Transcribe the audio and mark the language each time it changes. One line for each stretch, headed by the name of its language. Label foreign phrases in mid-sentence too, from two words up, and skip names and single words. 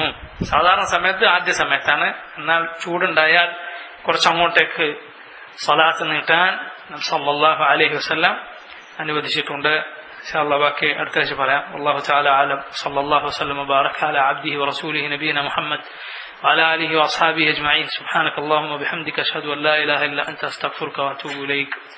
Malayalam: സാധാരണ സമയത്ത് ആദ്യ സമയത്താണ്. എന്നാൽ ചൂടുണ്ടായാൽ കുറച്ചങ്ങോട്ടേക്ക് സ്വലാത്ത് നീട്ടാൻ നബി
Arabic: صلى الله عليه وسلم
Malayalam: അനുവദിച്ചിട്ടുണ്ട്.
Arabic: إن شاء الله
Malayalam: ബാക്കി അടുത്ത ആഴ്ച പറയാം.
Arabic: الله تعالى أعلم. صلى الله وسلم وبارك على عبده ورسوله نبينا محمد وعلى آله وأصحابه أجمعين. سبحانك اللهم وبحمدك أشهد أن لا إله إلا أنت أستغفرك وأتوب إليك.